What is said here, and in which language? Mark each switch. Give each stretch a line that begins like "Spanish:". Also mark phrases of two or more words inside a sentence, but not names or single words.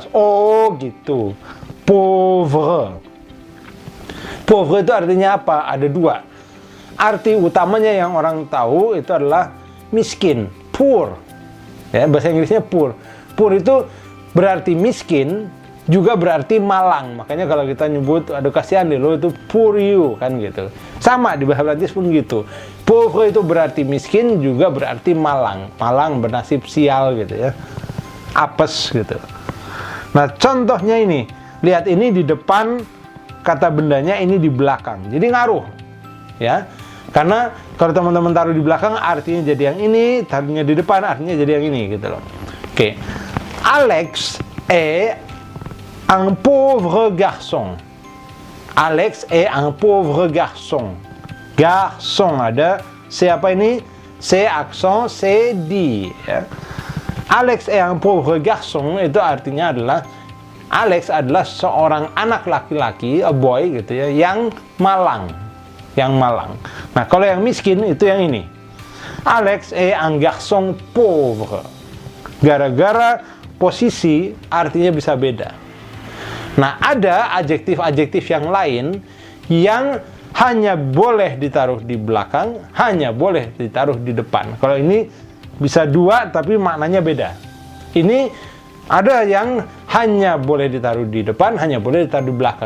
Indonesian: O gitu. Pauvre. Pauvre itu artinya apa? Ada dua. Arti utamanya yang orang tahu itu adalah miskin. Poor. Ya, bahasa Inggrisnya poor. Poor itu berarti miskin, juga berarti malang. Makanya kalau kita nyebut, aduh kasihan deh lo itu
English: poor you,
Indonesian: kan gitu. Sama di bahasa Prancis pun gitu. Pauvre itu berarti miskin, juga berarti malang. Malang bernasib sial gitu ya. Apes gitu. Nah, contohnya ini. Lihat, ini di depan kata bendanya, ini di belakang. Jadi ngaruh. Ya. Karena kalau teman-teman taruh di belakang artinya jadi yang ini, taruhnya di depan artinya jadi yang ini gitu loh. Oke.
French: Alex est un pauvre garçon. Alex est un pauvre garçon.
Indonesian: Garçon, ada siapa ini? C aksen, C di. Ya.
French: Alex est un pauvre garçon
Indonesian: itu artinya adalah Alex adalah seorang anak laki-laki,
English: a boy
Indonesian: gitu ya, yang malang. Yang malang. Nah, kalau yang miskin itu yang ini.
French: Alex est un garçon pauvre.
Indonesian: Gara-gara posisi artinya bisa beda. Nah, ada adjektif-adjektif yang lain yang hanya boleh ditaruh di belakang, hanya boleh ditaruh di depan. Kalau ini bisa dua tapi maknanya beda. Ini ada yang hanya boleh ditaruh di depan, hanya boleh ditaruh di belakang.